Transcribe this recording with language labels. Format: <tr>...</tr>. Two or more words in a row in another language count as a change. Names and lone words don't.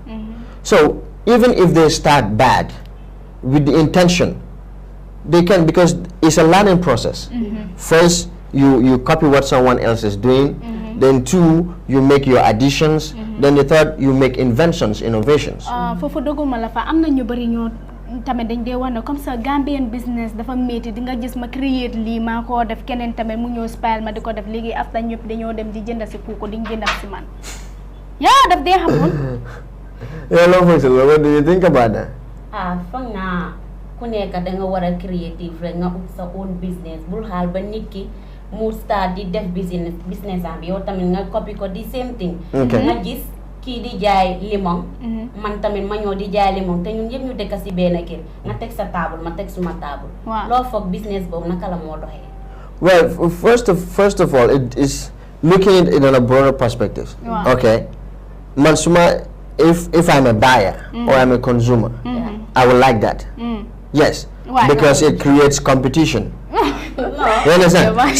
<en>So even if they start bad, with the intention, they can, because it's a learning process. First, you copy what someone else is doing. Then two, you make your additions. Then the third, you make inventions, innovations.</en> <wo>Fofu doguma la fa amna ñu bari ñoo tamé dañ dé wone</wo> <fr>comme ça</fr> <en>Gambian business</en> <wo>dafa métti di nga gis ma create lii maa ko def keneen tamé mu ñëw spell ma di ko def léegi after ñëpp dañoo dem di jënd si kuko di jënd si man. Yeah, daf dé xamul.</wo> <en>What do you think about that?</en> <wo>Foog naa ku nekk da nga war a creative rek nga ut sa</wo> <en>own business</en> <wo>bul xaal ba nit ki mu start di def business am yow tamit nga copy ko di</wo> <en>same thing.</en> <wo>Nga gis kii di jaay limon man tamit ma ñëw di jaay limon te ñun yëpp ñu dëkk si benn kër nga teg sa table ma teg suma table. Loo foog business boobu naka la moo doxee?</wo> <en>Well, first of all, it is looking at it in a broader perspective. Okay, man, if I'm a buyer or I'm a consumer, I would like that. Yes. Why? Because it creates competition. You understand?</en>